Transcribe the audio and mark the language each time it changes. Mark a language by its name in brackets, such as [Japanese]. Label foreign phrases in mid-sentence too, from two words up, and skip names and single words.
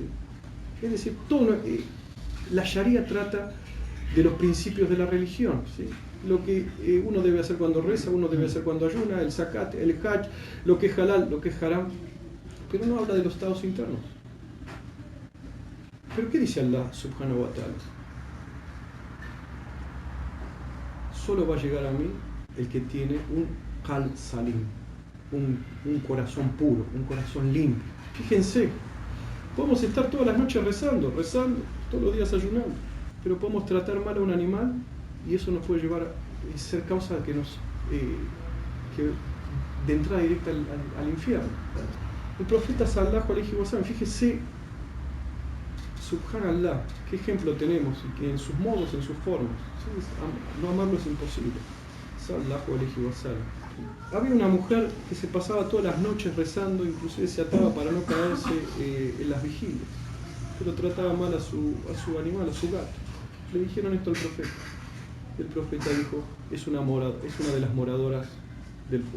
[Spanish] Es decir, la Sharia trata de los principios de la religión. ¿Sí? Lo que uno debe hacer cuando reza, uno debe hacer cuando ayuna, el zakat, el hajj, lo que es halal, lo que es haram, pero no habla de los estados internos. ¿Pero qué dice Allah [Arabic] سبحانه وتعالى? [Spanish] Solo va a llegar a mí el que tiene un [Arabic] قلب سليم, [Spanish] un corazón puro, un corazón limpio. Fíjense, podemos estar todas las noches rezando, todos los días ayunando, pero podemos tratar mal a un animal y eso nos puede llevar a ser causa de que de entrada directa al infierno. El profeta [Arabic] صلى الله عليه وسلم, [Spanish] fíjese, Subhanallah, ¿qué ejemplo tenemos? Y que en sus modos, en sus formas. ¿Sí? No amarlo es imposible. [Arabic] صلى الله عليه وسلم. [Spanish] Había una mujer que se pasaba todas las noches rezando, inclusive se ataba para no caerse en las vigilias, pero trataba mal a su animal, a su gato. Le dijeron esto al profeta. El profeta dijo, es una de las moradoras del fuego.